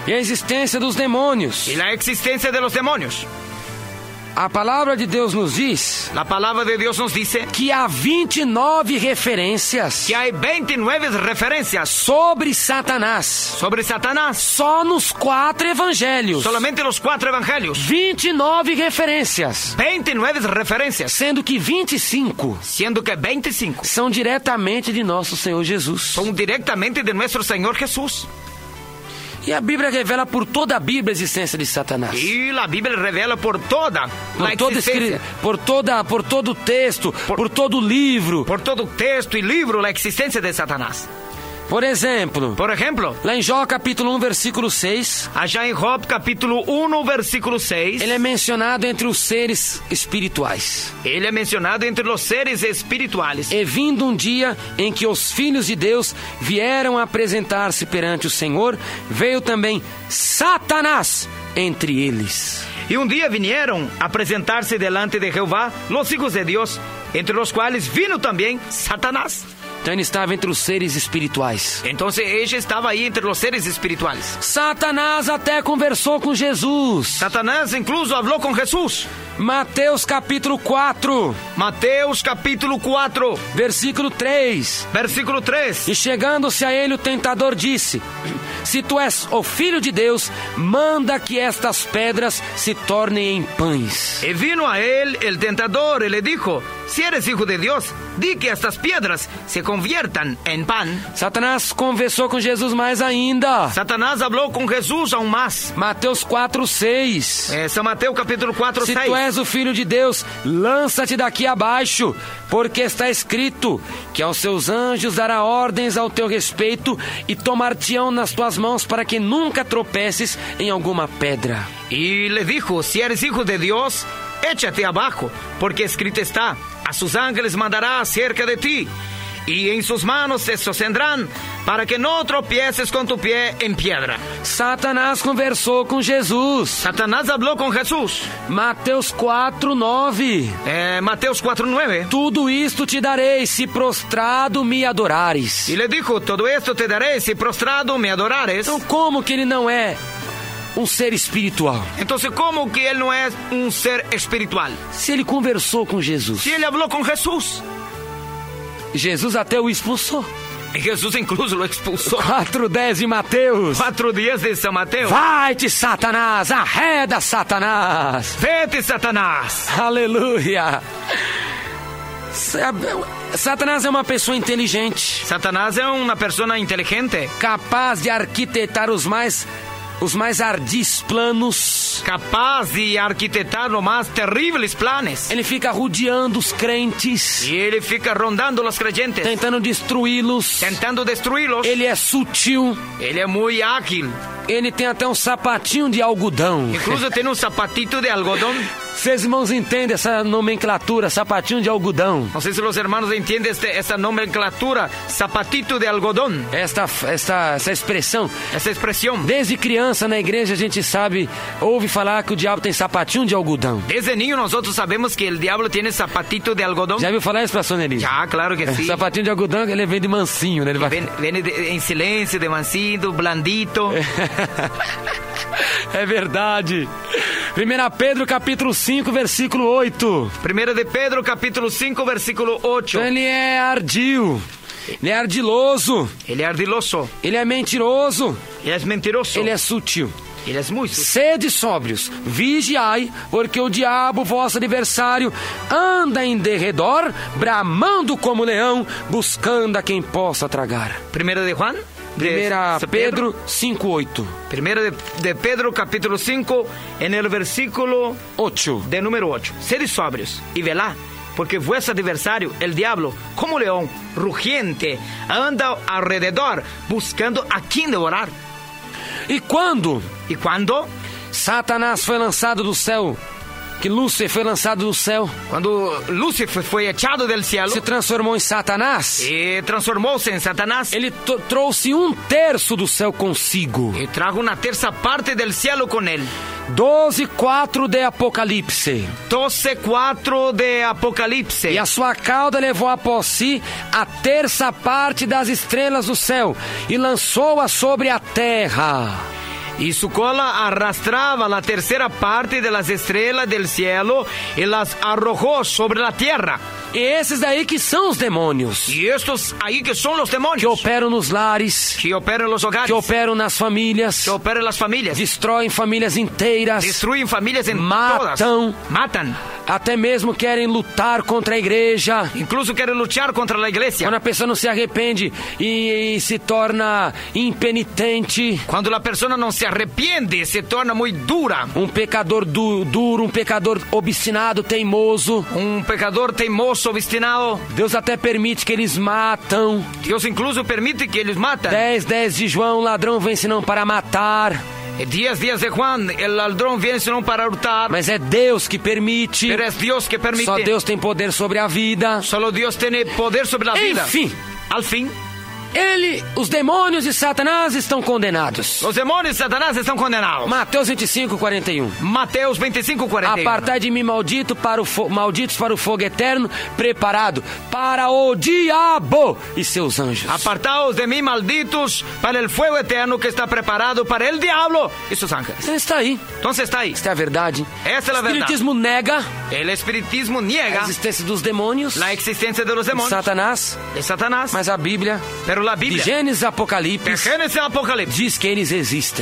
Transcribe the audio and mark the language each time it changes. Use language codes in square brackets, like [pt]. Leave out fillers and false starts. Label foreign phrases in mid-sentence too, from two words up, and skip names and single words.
[pt] e a existência dos demônios. [es] y la existencia de los demonios. [pt] A palavra de Deus nos diz [es] La palabra de Dios nos dice [pt] que há 29 referências [es] que hay 29 referencias [pt] sobre Satanás, [es] sobre Satanás. [pt] só nos 4 evangelhos. [es] Solamente los 4 evangelios. [pt] 29 referências, [es] 29 referencias, [pt] sendo que 25 [es] siendo que 25 [pt] são diretamente de nosso Senhor Jesus. [es] son directamente de nuestro Señor Jesús. [pt] E a Bíblia revela por toda a Bíblia a existência de Satanás. [es] Y la Biblia revela por toda la existencia, [pt] por todo o texto, por todo o livro. [es] por todo texto y libro, la existencia de Satanás. [pt] Por exemplo, [es] Por ejemplo, [pt] lá em Jó capítulo 1, versículo 6, [es] allá en Job capítulo 1, versículo 6, [pt] ele é mencionado entre os seres espirituais. [es] él es mencionado entre los seres espirituales. [pt] E vindo um dia em que os filhos de Deus vieram apresentar-se perante o Senhor, veio também Satanás entre eles. [es] Y un día vinieron a presentarse delante de Jehová los hijos de Dios, entre los cuales vino también Satanás. [pt] Então ele estava entre os seres espirituais. [es] Entonces ella estaba ahí entre los seres espirituales. [pt] Satanás até conversou com Jesus. [es] Satanás incluso habló con Jesús. [pt] Mateus capítulo 4, [es] Mateus capítulo 4, [pt] versículo 3. [es] versículo 3. [pt] E chegando-se a ele, o tentador disse: Se tu és o Filho de Deus, manda que estas pedras se tornem em pães. [es] Y vino a él el tentador y le dijo: Si eres hijo de Dios, di que estas piedras se conviertan en pan. [pt] Satanás conversou com Jesus mais ainda. [es] Satanás habló con Jesús aún más. [pt] Mateus 4, 6. [es] San Mateo capítulo 4, [pt] Se [es] 6. [pt] tu és o Filho de Deus, lança-te daqui abaixo, porque está escrito que aos seus anjos dará ordens ao teu respeito e tomar-te-ão nas tuas mãos para que nunca tropeces em alguma pedra. [es] Y le dijo: Si eres hijo de Dios, échate abajo, porque escrito está: a sus ángeles mandará acerca de ti, y en sus manos te sostendrán, para que no tropieces con tu pie en piedra. [pt] Satanás conversou com Jesus. [es] Satanás habló con Jesús. [pt] Mateus 4, 9. [es] Mateus 4, 9. [pt] Tudo isto te darei, se prostrado me adorares. [es] Y le dijo: todo esto te daré si prostrado me adorares. [pt] Então como que ele não é um ser espiritual? [es] Entonces, ¿cómo que él no es un ser espiritual? [pt] Se ele conversou com Jesus, [es] Si él habló con Jesús, [pt] Jesus até o expulsou. [es] y Jesús incluso lo expulsó. [pt] 4:10 de Mateus. [es] 4 días de San Mateo. [pt] Vai-te, Satanás, arreda, Satanás. [es] Vete, Satanás. [pt] Aleluia. Satanás é uma pessoa inteligente, [es] Satanás es una persona inteligente, [pt] capaz de arquitetar os mais ardis planos. [es] capaz de arquitetar los más terribles planes. [pt] Ele fica rodeando os crentes, [es] Y él fica rondando los creyentes, [pt] tentando destruí-los. [es] tentando destruirlos. [pt] Ele é sutil. [es] Él es muy ágil. [pt] Ele tem até um sapatinho de algodão. [es] Incluso tiene un zapatito de algodón. [pt] Vocês irmãos entendem essa nomenclatura, sapatinho de algodão? [es] No sé si los hermanos entienden esta nomenclatura, zapatito de algodón. [pt] Essa expressão. [es] Esa expresión. [pt] Desde criança na igreja a gente ouve falar que o diabo tem sapatinho de algodão. [es] Desde niño nosotros sabemos que el diablo tiene zapatito de algodón. [pt] Já viu falar isso, pastor Nelly? [es] Ya, claro que sí. [pt] Sapatinho de algodão, ele vem de mansinho, né? Ele vai... [es] Viene en silencio, de mansito, blandito. [pt] É verdade. 1 Pedro capítulo 5, versículo 8. [es] 1 de Pedro capítulo 5, versículo 8. [pt] Então ele é ardio, ele é ardiloso, Ele é ardiloso, ele é mentiroso, ele é mentiroso, ele é sutil. ele é muito sutil. Sede sóbrios, vigiai, porque o diabo, vosso adversário, anda em derredor, bramando como leão, buscando a quem possa tragar. [es] 1 de Juan? [pt] 1 Pedro 5, 8. [es] 1 de Pedro capítulo 5, en el versículo 8. de número 8. Sede sobrios y velad, porque vuestro adversario, el diablo, como león rugiente, anda alrededor buscando a quien devorar. [pt] E quando [es] ¿Y cuando? [pt] Satanás foi lançado do céu, que Lúcifer foi lançado do céu, [es] Cuando Lucifer fue echado del cielo [pt] se transformou em Satanás, [es] y transformóse en Satanás, [pt] ele trouxe 1/3 do céu consigo. [es] y trajo una tercera parte del cielo con él. [pt] 12:4 de Apocalipse. [es] 12:4 de Apocalipse. [pt] E a sua cauda levou após si a terça parte das estrelas do céu e lançou-a sobre a terra. [es] y su cola arrastraba la tercera parte de las estrellas del cielo y las arrojó sobre la tierra. [pt] E esses daí que são os demônios. [es] Y estos ahí que son los Que demonios, [pt] operam nos lares, [es] que operan en los hogares, [pt] que operam nas famílias, [es] que operan en las familias, [pt] destroem famílias inteiras, [es] destruyen familias en Matan. todas, matan, [pt] até mesmo querem lutar contra a igreja. [es] incluso quieren luchar contra la iglesia. [pt] Quando a pessoa não se arrepende e se torna impenitente, [es] Cuando la persona no se arrepiente, se torna muy dura. [pt] um pecador duro, um pecador obstinado, teimoso, [es] Un pecador teimoso, obstinado. [pt] Deus até permite que eles matam. [es] Dios incluso permite que ellos matan. [pt] 10 de João, ladrão vem senão para matar. [es] 10 días de Juan, el ladrón viene sino para hurtar. [pt] Mas é Deus que permite. [es] Pero es Dios que permite. [pt] Só Deus tem poder sobre a vida. [es] Solo Dios tiene poder sobre la vida. [pt] Enfim, [es] Al fin, [pt] os demônios de Satanás estão condenados. [es] los demonios de Satanás están condenados. [pt] Mateus 25, 41. [es] Mateus 25, 41. [pt] Apartai de mim malditos para o fogo eterno, preparado para o diabo e seus anjos. [es] Apartaos de mí, malditos, para el fuego eterno que está preparado para el diablo y sus ángeles. [pt] Então está aí. [es] Entonces está ahí. [pt] Esta é a verdade. [es] Esta es la [pt] O [es] verdad. [pt] espiritismo nega [es] El espiritismo [pt] a [es] niega [pt] existência dos demônios, [es] la existencia de los [pt] de [es] demonios, [pt] Satanás, [es] de Satanás, [pt] mas a Bíblia, [es] pero la [pt] de [es] Biblia, [pt] Gênesis de Apocalipse, [es] Génesis a Apocalipsis, [pt] diz que eles existem.